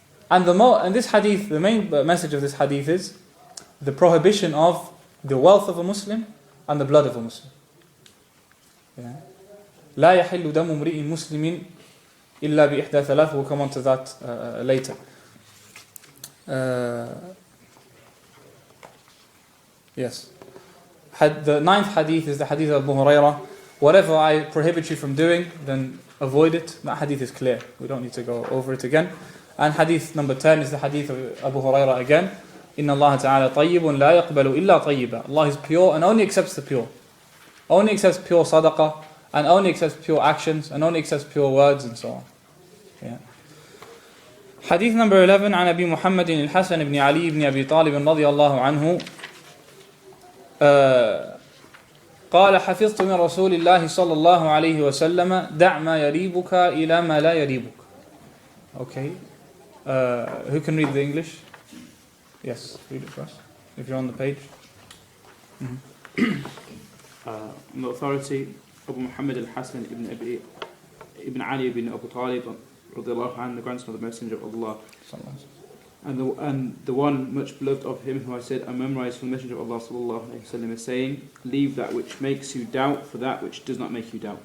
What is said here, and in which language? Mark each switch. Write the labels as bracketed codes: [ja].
[en] And this hadith, the main message of this hadith is the prohibition of the wealth of a Muslim and the blood of a Muslim. [ar] لا يحل دم امرئ مسلم إلا بإحدى ثلاث. [en] We'll come on to that later. Yes. The 9th hadith is the hadith of Abu Hurairah. Whatever I prohibit you from doing, then avoid it. That hadith is clear. We don't need to go over it again. And hadith number 10 is the hadith of Abu Hurairah again. [ar] إِنَّ اللَّهَ تَعَالَى طَيِّبٌ لَا يَقْبَلُ إِلَّا طَيِّبًا. [en] Allah is pure and only accepts the pure. Only accepts pure sadaqah, and only accepts pure actions, and only accepts pure words, and so on. Yeah. Hadith number 11 [ar] عن أبي محمد الحسن بن علي بن أبي طالب رضي الله عنه قال حفظت من رسول الله صلى الله عليه وسلم دع ما يريبك إلى ما لا يريبك. [en] Okay. Who can read the English? Yes, read it for us. If you're on the page. On the authority Abu Muhammad al-Hasan ibn Ali ibn Abu Talib radiallahu anhu, the grandson of the Messenger of Allah, and the one much beloved of him, who I said, I memorized from the Messenger of Allah sallallahu alaihi wasallam as saying, leave that which makes you doubt for that which does not make you doubt.